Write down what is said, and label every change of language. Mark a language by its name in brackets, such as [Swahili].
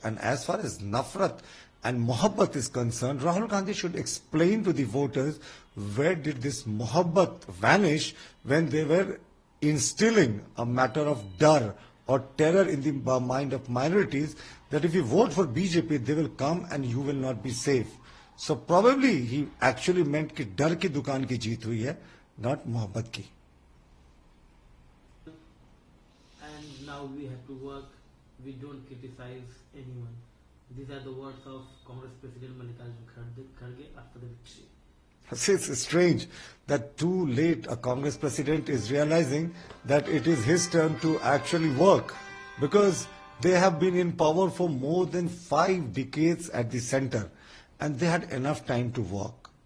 [English] And as far as nafrat and mohabbat is concerned, Rahul Gandhi should explain to the voters where did this mohabbat vanish when they were instilling a matter of dar or terror in the mind of minorities, that if you vote for BJP, they will come and you will not be safe. So probably he actually meant [Hindi] कि डर की दुकान की जीत हुई है, [English] not [Hindi] मोहब्बत की. [English] And now we have to work. We don't criticize anyone. These are the words of Congress President Mallikarjun Kharge after the victory. It's strange that too late a Congress president is realizing that it is his turn to actually work, because they have been in power for more than 5 decades at the center and they had enough time to work.